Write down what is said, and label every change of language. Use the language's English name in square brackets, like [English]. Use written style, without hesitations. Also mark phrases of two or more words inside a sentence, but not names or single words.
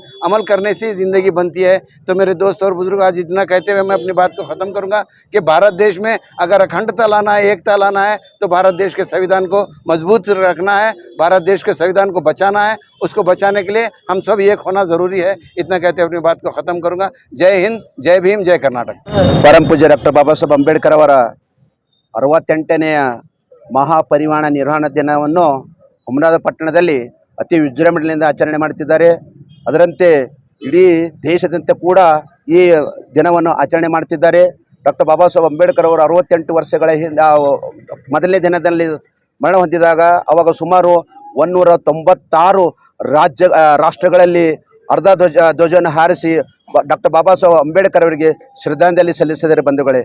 [Hindi] अमल करने से ज़िंदगी बनती है। तो मेरे दोस्त और बुजुर्ग, आज इतना कहते हुए मैं अपनी बात को ख़त्म करूँगा कि भारत देश में अगर अखंडता लाना है, एकता लाना है तो भारत देश के संविधान को मजबूत रखना है, भारत देश के संविधान को बचाना है। उसको बचाने के लिए हम सब एक होना ज़रूरी है। इतना कहते हुए अपनी बात को ख़त्म करूँगा। जय हिंद, जय भीम, जय कर्नाटक। परम पूज्य [Kannada] डॉक्टर बाबा साहेब अंबेडकर ಅವರ 68ನೇಯ ಮಹಾಪರಿನಿರ್ವಾಣ ದಿನವನ್ನು ಹುಮ್ನಾಬಾದ್ ಪಟ್ಟಣದಲ್ಲಿ ಅತಿ ವಿಜೃಂಭಣೆಯಿಂದ ಆಚರಣೆ ಮಾಡ್ತಿದ್ದಾರೆ. ಅದರಂತೆ ಇಡೀ ದೇಶದಂತೆ ಕೂಡ ಈ ದಿನವನ್ನು ಆಚರಣೆ ಮಾಡ್ತಿದ್ದಾರೆ. ಡಾಕ್ಟರ್ ಬಾಬಾ ಸಾಹೇಬ್ ಅಂಬೇಡ್ಕರ್ ಅವರು 68 ವರ್ಷಗಳ ಹಿಂದೆ ಮೊದಲನೇ ದಿನದಲ್ಲಿ ಮರಣ ಹೊಂದಿದಾಗ ಅವಾಗ ಸುಮಾರು 196 ರಾಷ್ಟ್ರಗಳಲ್ಲಿ ಅರ್ಧ ಧ್ವಜವನ್ನು ಹಾರಿಸಿ ಡಾಕ್ಟರ್ ಬಾಬಾ ಸಾಹೇಬ್ ಅಂಬೇಡ್ಕರ್ ಅವರಿಗೆ ಶ್ರದ್ಧಾಂಜಲಿ ಸಲ್ಲಿಸಿದರೆ ಬಂಧುಗಳೇ.